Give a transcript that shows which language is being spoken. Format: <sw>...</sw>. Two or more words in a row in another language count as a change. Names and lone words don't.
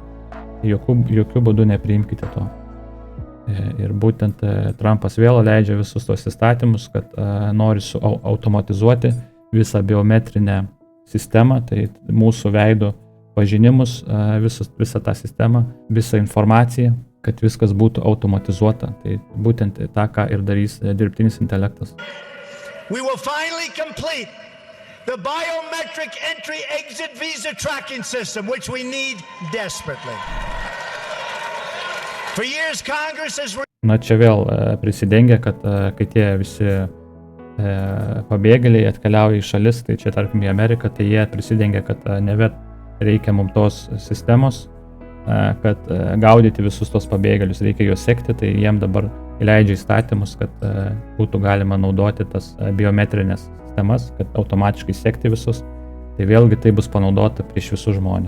<lt>Jokių būdų nepriimkite to. Ir būtent Trumpas vėl leidžia visus tos įstatymus, kad nori automatizuoti visą biometrinę sistemą, tai mūsų veidų pažinimus, visą tą sistemą, visą informaciją, kad viskas būtų automatizuota. Tai būtent tą, ką ir darys dirbtinis intelektas.</lt> <en>We will finally complete the biometric entry-exit visa tracking system, which we need desperately. For years, Congress has...</en> <lt>Na čia vėl prisidengia, kad kai tie visi pabėgėliai atkeliauja į šalis, tai čia tarkim į Ameriką, tai jie prisidengia, kad nevet reikia mums tos sistemos, kad gaudyti visus tos pabėgėlius, reikia juos sekti, tai jiem dabar įleidžia įstatymus, kad būtų galima naudoti tas biometrinės sistemas, kad automatiškai sekti visus, tai vėlgi tai bus panaudota prieš visus žmonės.</lt>